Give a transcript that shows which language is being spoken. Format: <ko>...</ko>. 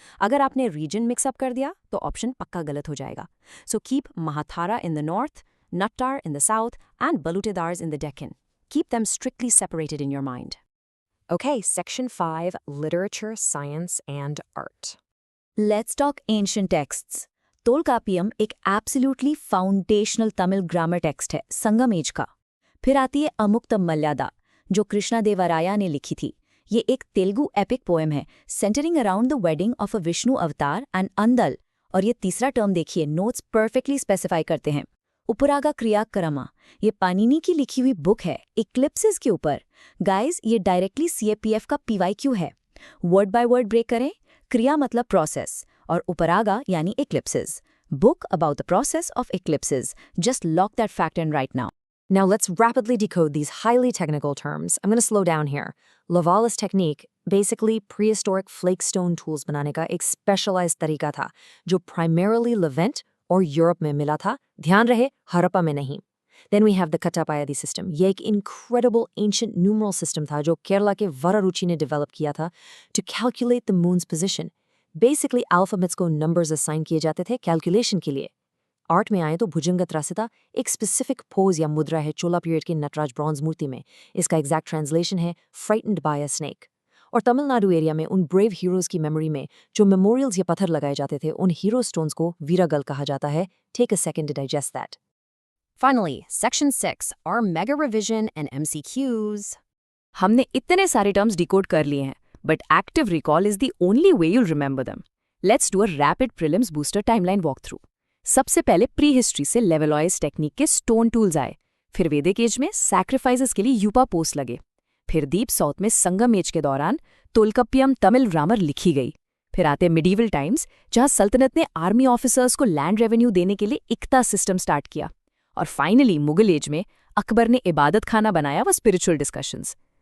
<hi>अगर आपने reason mix up कर दिया तो ऑप्शन पक्का गलत हो जाएगा।</hi> <en>So keep Mahathara in the north, Nattar in the south and Balutedars in the Deccan. Keep them strictly separated in your mind. Okay, Section 5, Literature, Science, and Art. Let's talk ancient texts.</en> <hi>Tolkappiyam एक absolutely foundational Tamil grammar text है, संगम as का। फिर आती है अमुक्तम मल्यादा, जो कृष्णदेवराया ने लिखी थी। ये एक तेलुगु एपिक पोएम है,</hi> <en>Centring around the wedding of a Vishnu avatar and Andal.</en> <hi>और ये तीसरा टर्म देखिए, नोट्स परफेक्टली स्पेसिफाई करते हैं। उपरागा क्रिया करमा, ये पानिनी की लिखी हुई बुक है इक्लिप्सिस के ऊपर। गाइस, ये डायरेक्टली CAPF का PYQ है।</hi> <en>word by word</en> <hi>ब्रेक करें, क्रिया मतलब प्रोसेस और उपरागा यानी eclipses.</hi> <en>Book about the process of eclipses. Just lock that fact in right now. Now let's rapidly decode these highly technical terms. I'm going to slow down here. Lavalas technique, basically prehistoric flakestone tools</en> <hi>बनाने का एक specialized तरीका था, जो primarily Levant और Europe में मिला था। ध्यान रहे, हड़प्पा में नहीं।</hi> <en>Then we have the Kattapayadi system.</en> <hi>ये एक</hi> <en>incredible ancient numeral system</en> <hi>था जो केरला के वरारुचि ने develop किया था</hi> <en>to calculate the moon's position.</en> <hi>Basically alphabets को numbers assign किए जाते थे calculation के लिए। आर्ट में आए तो भुजंगत्रासिता एक स्पेसिफिक पोज या मुद्रा है चोला पीरियड की नटराज ब्रॉन्ज मूर्ति में। इसका एग्जैक्ट ट्रांसलेशन है</hi> <en>Frightened by a snake.</en> <hi>और तमिलनाडु एरिया में उन ब्रेव हीरोज की मेमोरी में जो मेमोरियल्स या पत्थर लगाए जाते थे, उन हीरो स्टोन्स को वीरागल कहा जाता है।</hi> <en>Take a second to digest that. Finally, Section 6, our mega revision and MCQs.</en> <hi>हमने इतने सारे टर्म्स डिकोड कर लिए हैं,</hi> <en>but active recall is the only way you'll remember them. Let's do a rapid prelims booster timeline walkthrough.</en> <hi>सबसे पहले pre history से लेवलॉइज technique के स्टोन टूल्स आए, फिर वैदिक एज में सैक्रिफाइसेस के लिए यूपा पोस्ट लगे, फिर डीप साउथ में संगम एज के दौरान तोलकप्पियम तमिल ग्रामर लिखी गई, फिर आते मिडीवल टाइम्स जहां सल्तनत ने आर्मी ऑफिसर्स को लैंड रेवेन्यू देने के लिए इक्ता सिस्टम स्टार्ट किया, और फाइनली मुगल एज में अकबर ने इबादत खाना बनाया व स्पिरिचुअल डिस्कशंस।</hi>